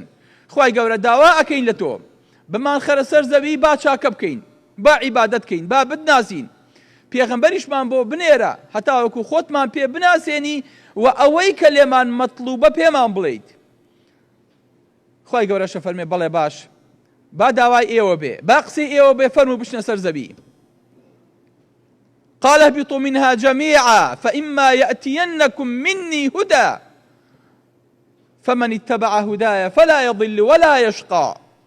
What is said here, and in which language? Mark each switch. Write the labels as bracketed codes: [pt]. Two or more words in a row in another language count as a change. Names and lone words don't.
[ckb] خوای گەورە داوا ئەکەین لە تۆ بمان خەرە سەر زەوی با چاکە بکەین، با عیبادەت بکەین، با بدناسین، پێغەمبەریشمان بۆ بنێرە هەتا وەکو خۆتمان پێ بناسێنی و ئەوەی کە لێمان مەطلوبە پێمان بڵێیت. خوای گەورەشە فەرمێ بەڵێ باش، با داوای ئێوە بێ، با قسەی ئێوە بێ، فەرموو بشنە سەر زەوی. [ar] قال اهبطوا منها جميعا فإما يأتينكم مني هدى فمن اتبع هداي فلا يضل ولا يشقى.